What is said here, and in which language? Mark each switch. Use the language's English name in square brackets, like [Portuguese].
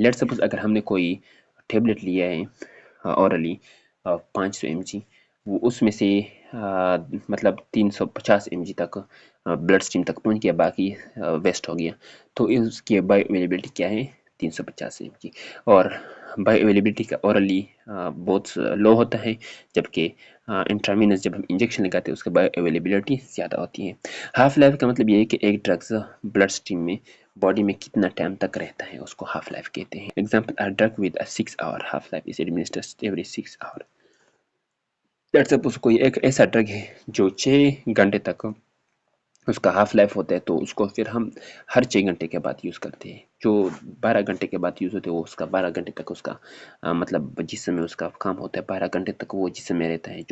[Urdu] Let suppose اگر ہم نے کوئی ٹیبلٹ لیا ہے اورلی 500 mg، وہ اس میں سے مطلب 350 mg تک بلڈ سٹریم تک پہنچ گیا، باقی ویسٹ ہو گیا، تو اس کی بایو اویلیبلٹی کیا ہے؟ 350 mg. اور بایو اویلیبلٹی کا اورلی بہت لو ہوتا ہے، جبکہ انٹراوینس جب ہم انجیکشن لگاتے ہیں اس کا بایو اویلیبلٹی زیادہ ہوتی ہے. ہاف لائف کا مطلب یہ ہے کہ ایک ڈرگز بلڈ سٹریم میں باڈی میں کتنا ٹائم تک رہتا ہے، اس کو ہاف لائف کہتے ہیں. [English] Example a drug with a 6 hour half life is administered every 6 hour. [Urdu] Let's suppose کوئی ایک ایسا ڈرگ ہے جو 6 گھنٹے تک اس کا ہاف لائف ہوتا ہے، تو اس کو پھر ہم ہر 6 گھنٹے کے بعد یوز کرتے ہیں. جو 12 گھنٹے کے بعد یوز ہوتے ہیں وہ اس کا 12 گھنٹے تک اس کا مطلب جسم میں اس کا کام ہوتا ہے، 12 گھنٹے تک وہ جسم میں رہتا ہے.